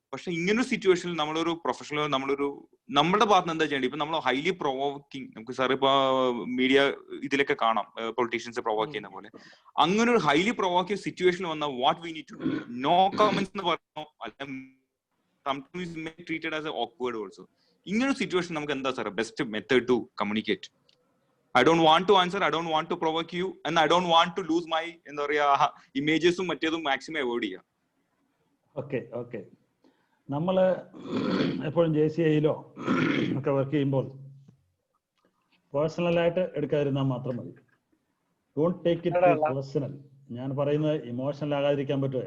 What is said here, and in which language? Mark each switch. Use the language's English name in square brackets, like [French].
[Malayalam] പക്ഷെ ഇങ്ങനൊരു സിറ്റുവേഷനിൽ നമ്മളൊരു പ്രൊഫഷണൽ, നമ്മുടെ ഭാഗത്ത് എന്താ ചെയ്യേണ്ടത്? ഇപ്പൊ നമ്മൾ ഹൈലി പ്രൊവോക്കിംഗ്, നമുക്ക് സാർ ഇപ്പൊ മീഡിയ ഇതിലൊക്കെ കാണാം പൊളിറ്റീഷ്യൻസ് പ്രൊവോക്ക് ചെയ്യുന്ന പോലെ. അങ്ങനെ ഒരു ഹൈലി പ്രൊവോക്കിംഗ് സിറ്റുവേഷൻ വന്നാൽ [English] What we need to do? [Malayalam] No comments എന്ന് പറഞ്ഞു, അല്ലെങ്കിൽ [English] Treated as awkward also. [Malayalam] ഇങ്ങനൊരു സിറ്റുവേഷൻ നമുക്ക് എന്താ sir [English] Best method to communicate? I don't want to answer, I don't want to provoke you, and I don't want to lose my [Malayalam] എന്താ പറയാ ഇമേജസും മറ്റേതും maximum avoid ചെയ്യാം. ഓക്കെ, നമ്മൾ എപ്പോഴും JCIയിലോ ഒക്കെ വർക്ക് ചെയ്യുമ്പോൾ പേഴ്സണലായിട്ട് എടുക്കാതിരുന്നാൽ മാത്രം മതി. [English] Don't take it personal. [Malayalam] ഞാൻ പറയുന്നത് ഇമോഷണൽ ആകാതിരിക്കാൻ പറ്റുമോ?